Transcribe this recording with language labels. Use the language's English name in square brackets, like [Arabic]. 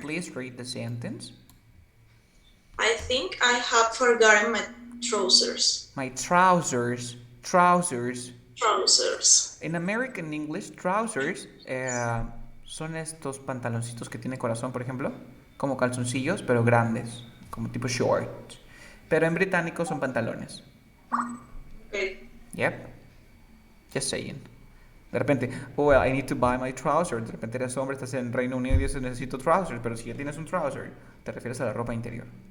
[English] Please read the sentence. I think I have forgotten my trousers. My trousers. Trousers. Trousers. [Spanish] En [English] American English, [Spanish] trousers son estos pantaloncitos que tiene corazón, por ejemplo, como calzoncillos, pero grandes, como tipo short. Pero en británico son pantalones. [English] Okay. Yep. Just saying. [Spanish] De repente, [English] oh, well, I need to buy my trousers. [Spanish] De repente eres hombre, estás en Reino Unido y dices necesito trousers, pero si ya tienes un trouser, te refieres a la ropa interior.